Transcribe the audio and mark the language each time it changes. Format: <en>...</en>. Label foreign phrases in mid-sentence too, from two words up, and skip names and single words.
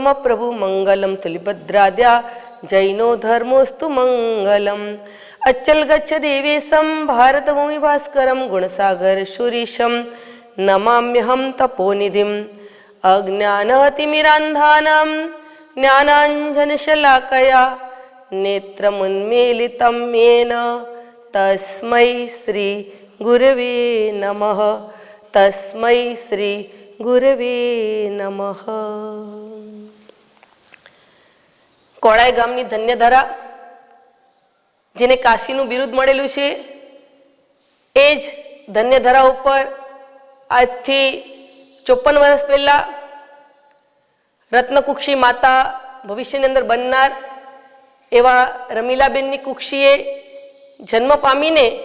<sa>प्रभु मंगलम तुलिभद्राद्या जैनो धर्मोस्तु मंगलम अच्चल गच्छ देवेशं भारतभूमि भास्करं गुणसागर शूरीशं नमाम्यहं तपोनिधिम् अज्ञानतिमिरान्धानां ज्ञानाञ्जनशलाकया नेत्रमुन्मीलितं येन तस्मै श्री गुरवे नमः तस्मै श्री गुरवे नमः।</sa> <gu>કોળાઈ ગામની ધન્યધરા જેને કાશીનું બિરુદ મળેલું છે એ જ ધન્યધરા ઉપર આજથી 54 વર્ષ પહેલાં રત્નકુક્ષી માતા ભવિષ્યની અંદર બનનાર એવા રમીલાબેનની કુક્ષીએ જન્મ પામીને</gu>